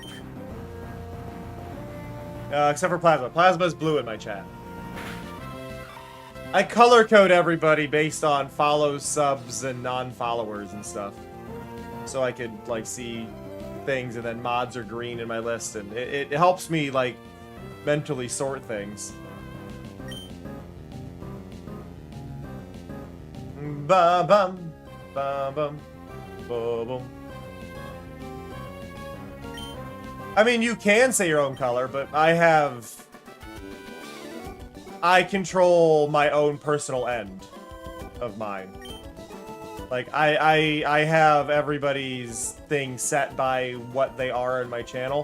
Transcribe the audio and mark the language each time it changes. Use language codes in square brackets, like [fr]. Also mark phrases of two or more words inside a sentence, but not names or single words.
[en] Except for Plasma. Plasma's blue in my chat. I color code everybody based on follows, subs, and non-followers and stuff. So I could, like, see things, and then mods are green in my list, and it helps me, like, mentally sort things. Ba-bum, ba-bum, ba-bum. I mean, you can say your own color, but I control my own personal end of mine. Like, I have everybody's thing set by what they are in my channel.